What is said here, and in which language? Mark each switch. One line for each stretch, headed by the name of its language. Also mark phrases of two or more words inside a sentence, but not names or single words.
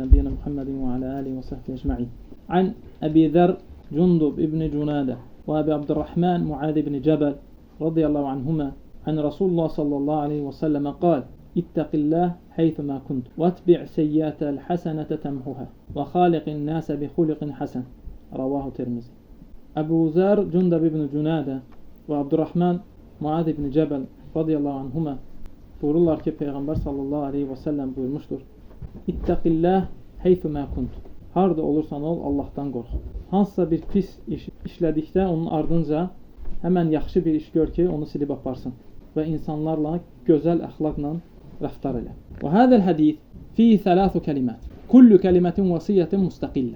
Arabic: نبينا محمد وعلى آله وصحبه أجمعين. عن أبي ذر جندب بن جنادة وأبي عبد الرحمن معاذ بن جبل رضي الله عنهما عن رسول الله صلى الله عليه وسلم قال اتق الله حيثما كنت وأتبع السيئة الحسنة تمحها وخالق الناس بخلق حسن. رواه الترمذي.
Turkish: Ebu Zer Cundub ibn Cunade ve Abdurrahman Muad ibn Cebel
Arabic: رضي الله عنهما
Turkish: buyururlar ki Peygamber
Arabic: صلى الله عليه وسلم
Turkish: buyurmuştur.
Arabic: اتق الله حيثما كنت.
Azerbaijani: Harda olursan ol, Allah'tan qorx. Hansısa bir pis iş işlədikdə onun ardınca həmən yaxşı bir iş gör ki, onu silib aparsın və insanlarla gözəl əxlaqla rəftar elə.
Arabic: وهذا الحديث فيه ثلاث كلمات. كل كلمة وصية مستقلة.